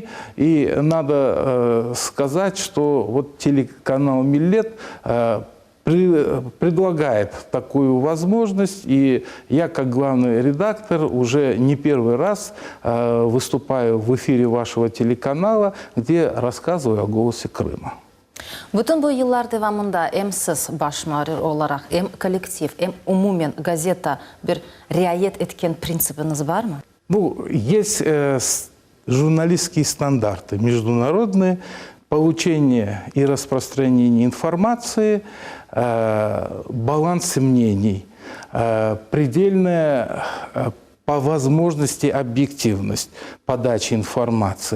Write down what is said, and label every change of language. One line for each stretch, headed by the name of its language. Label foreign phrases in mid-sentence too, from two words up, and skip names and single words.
Russian: И надо сказать, что вот телеканал «Миллет» предлагает такую возможность, и я, как главный редактор, уже не первый раз выступаю в эфире вашего телеканала, где рассказываю о «Голосе Крыма».
Crimean Tatar: Bütün bu yıllar devamında hem siz baş müharrir olarak, hem kolektif, hem umumen gazeta bir riayet etken prinsipiniz var mı?
Russian: Ну, есть журналистские стандарты международные, получение и распространение информации, баланс мнений, предельная по возможности объективность подачи информации.